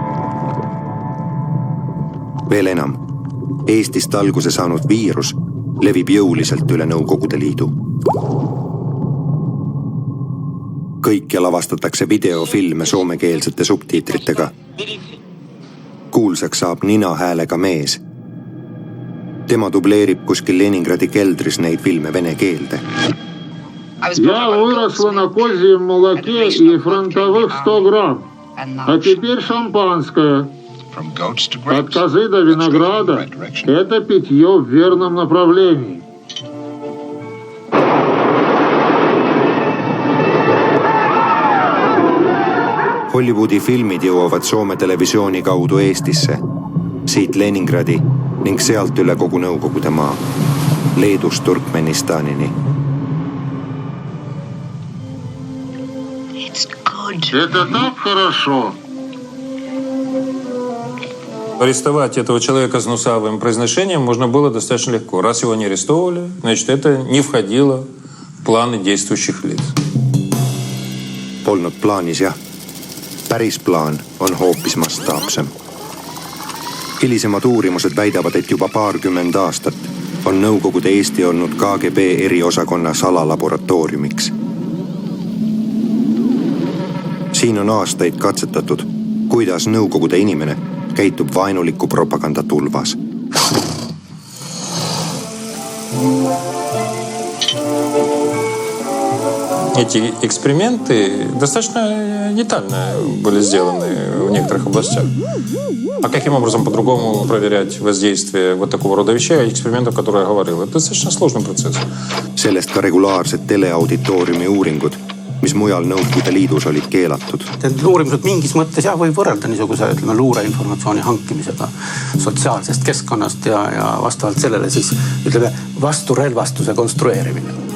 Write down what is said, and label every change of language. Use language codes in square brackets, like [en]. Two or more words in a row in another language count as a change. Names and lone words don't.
[et] Veel enam, Eestist alguse saanud viirus levib jõuliselt üle Nõukogude Liidu. Kõike lavastatakse videofilme soomekeelsete subtiitritega. Kuulsaks saab ninahäälega mees. Tema dubleerib kuskil Leningradi keldris neid filme vene keelde. [ru] Я выросла на козьем молоке и фронтовых 100 грамм. А теперь шампанское. От козы до винограда это питье в верном направлении. [et] Hollywoodi filmid jõuavad Soome televisiooni kaudu Eestisse, siit Leningradi ning sealt üle kogu Nõukogude maa, Leedust Turkmenistanini. [ru] Это так хорошо. Арестовать этого человека с нусавым произношением можно было достаточно легко. Раз его не арестовали, значит, это не входило в планы действующих лиц. [et] Polnud plaanis, jah. Päris plaan on hoopis mastaapsem. Hilisemad uurimused väidavad, et juba 20 aastat on Nõukogude Eesti olnud KGB eriosakonna salalaboratooriumiks. Siin on aastaid katsetatud, kuidas Nõukogude inimene käitub vaenuliku propaganda tulvas. [ru] Эти эксперименты достаточно детально были сделаны в некоторых областях. А каким образом по-другому проверять воздействие вот такого рода вещей, экспериментов, которые я говорил? Это достаточно сложный процесс. [et] Sellest ka regulaarsed teleauditooriumi uuringud, mis mujal Nõukogude Liidus olid keelatud. Uurimused mingis mõttes jah, võib võrrelda niisuguse luureinformatsiooni hankimisega sotsiaalsest keskkonnast ja vastavalt sellele siis vasturelvastuse konstrueerimine.